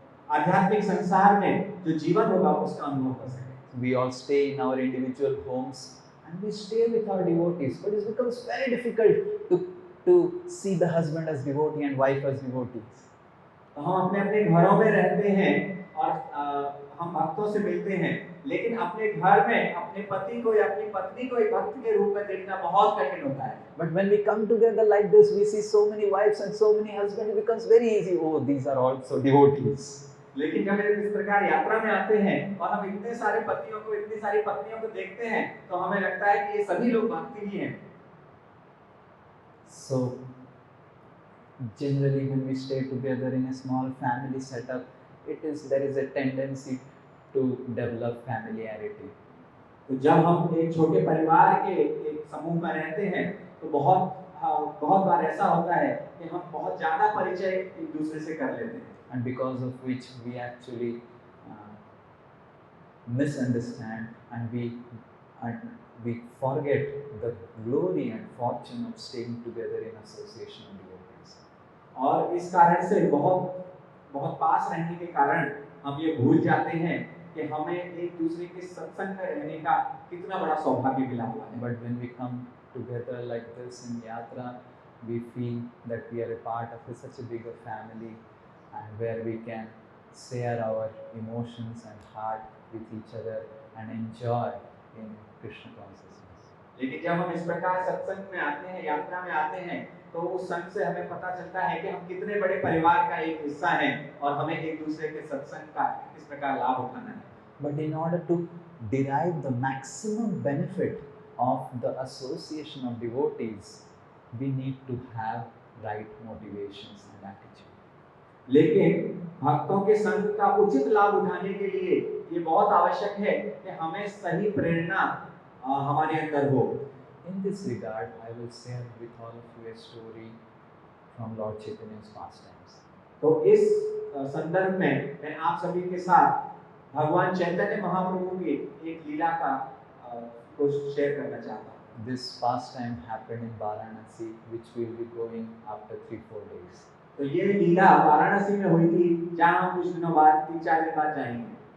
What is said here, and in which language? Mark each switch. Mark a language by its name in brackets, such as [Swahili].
[Hindi] आध्यात्मिक संसार में जो जीवन होगा उसका अनुभव कर सके। [English] We all stay in our individual homes and we stay with our devotees, but it becomes very difficult to see the husband as devotee and wife as devotees. [Hindi] तो हम अपने अपने घरों में रहते हैं और हम भक्तों से मिलते हैं, लेकिन अपने घर में अपने पति को या अपनी पत्नी को एक भक्त के रूप में देखना बहुत कठिन होता है। [English] But when we come together like this, we see so many wives and so many husbands, it becomes very easy. Oh, these are also devotees. [Hindi] लेकिन जब हम इस प्रकार यात्रा में आते हैं और हम इतने सारे पतियों को, इतनी सारी पत्नियों को देखते हैं, तो हमें लगता है कि ये सभी लोग भक्ति ही हैं। [English] So generally when we stay together in a small family setup, there is a tendency to develop familiarity. [Hindi] तो जब हम एक छोटे परिवार के एक समूह में रहते हैं तो बहुत बार ऐसा होता है कि हम बहुत ज्यादा परिचय एक दूसरे से कर लेते हैं, [English] and because of which we actually misunderstand and we forget the glory and fortune of staying together in association of devotees. [Hindi] और इस कारण से बहुत पास रहने के कारण हम ये भूल जाते हैं कि हमें एक दूसरे के सत्संग में रहने का कितना बड़ा सौभाग्य मिला हुआ है। [English] But when we come together like this in yatra, we feel that we are a part of such a bigger family, and where we can share our emotions and heart with each other and enjoy in Krishna consciousness. [Hindi] लेकिन जब हम इस प्रकार सत्संग में आते हैं, यात्रा में आते हैं, तो उस संग से हमें पता चलता है कि हम कितने बड़े परिवार का एक हिस्सा हैं और हमें एक दूसरे के सत्संग का किस प्रकार लाभ उठाना है। [English] But in order to derive the maximum benefit of the association of devotees, we need to have right motivations and attitude. [Hindi] लेकिन भक्तों के संग का उचित लाभ उठाने के लिए ये बहुत आवश्यक है कि हमें सही प्रेरणा हमारे अंदर हो। [English] In this regard, I will share with all of you a story from Lord Chaitanya's pastimes. [Hindi] तो इस संदर्भ में मैं आप सभी के साथ भगवान चैतन्य महाप्रभु की एक लीला का कुछ शेयर करना चाहता हूँ। [English] This pastime happened in Varanasi, which we will be going after 3-4 days. [Hindi] तो ये लीला वाराणसी में हुई थी, जहाँ हम कुछ दिनों बाद 3-4 दिन बाद जाएंगे।